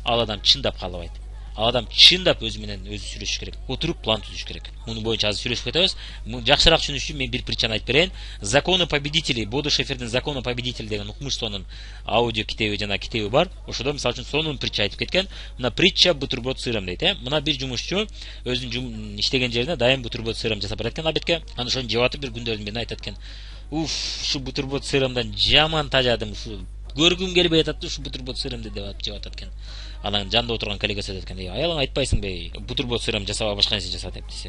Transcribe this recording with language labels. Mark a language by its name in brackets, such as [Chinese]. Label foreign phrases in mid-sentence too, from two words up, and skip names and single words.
[Kyrgyz] Ал адам чындап каалабайт. Ал адам чындап өзү менен өзү сүйлөшүш керек. Отуруп план түзүш керек. Муну боюнча азыр сүйлөшүп кетебиз. Жакшыраак түшүнүш үчүн мен бир притчаны айтып берейин. Законы победителей, Бодо Шефердин Законы победителей деген укмуштуунун аудио китеби жана китеби бар. Ошодо мисалы үчүн сонун притча айтып кеткен. Мына притча [Russian] бутерброд с сыром [Kyrgyz] дейт, Мына бир жумушчу өзүнүн иштеген жерине дайым [Russian] бутерброд с сыром [Kyrgyz] жасап берет экен обедке. Анан ошону жеп атып бир күндөрдүн биринде айтат экен. Ушу [Russian] бутерброд с сырымдан [Kyrgyz] жаман тажадым. Көргүм келбей атат, ушу [Russian] бутерброд с сырымды [Kyrgyz] деп жеп атат экен. Анан жанында отурган коллегасы айтат экен, аялың айтпайсыңбы, [Russian] бутерброд с сырым [Kyrgyz] жасаба башка нерсе жаса деп десе.